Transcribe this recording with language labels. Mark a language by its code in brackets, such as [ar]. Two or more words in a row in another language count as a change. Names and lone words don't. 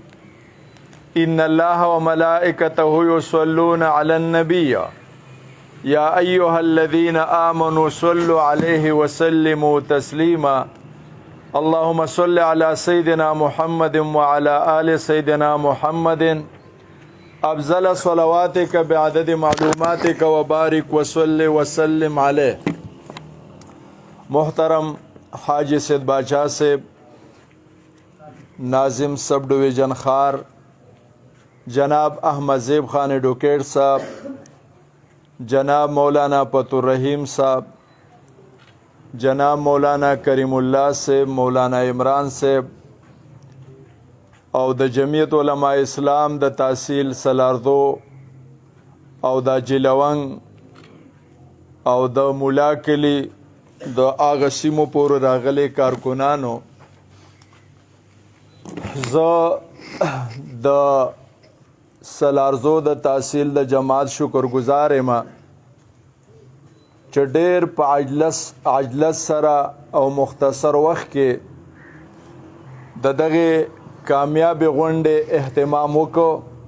[ar] إن الله وملائكته يصلون على النبي يا أيها الذين آمنوا صلوا عليه وسلموا تسليما. اللهم صل على سيدنا محمد وعلى آل سيدنا محمد أفضل صلواتك بعدد معلوماتك وبارك وصل وسلم عليه. [ps] محترم حاجی سید باچا صاحب، ناظم سب ڈویژن خار جناب احمد زیب خان ایڈوکیٹ صاحب، جناب مولانا پتو الرحیم صاحب، جناب مولانا کریم اللہ صاحب، مولانا عمران صاحب او د جمعیت علماء اسلام د تحصیل سلاردو او د جلونگ او د مولا کلی د آغا سیمو پور راغلی کارکنانو، د سلارزو د تحصیل د جماعت شکر گزار ما چې ډېر په عجلت سره او مختصر وخت کې د دغه کامیاب غونډې اهتمام وکړو.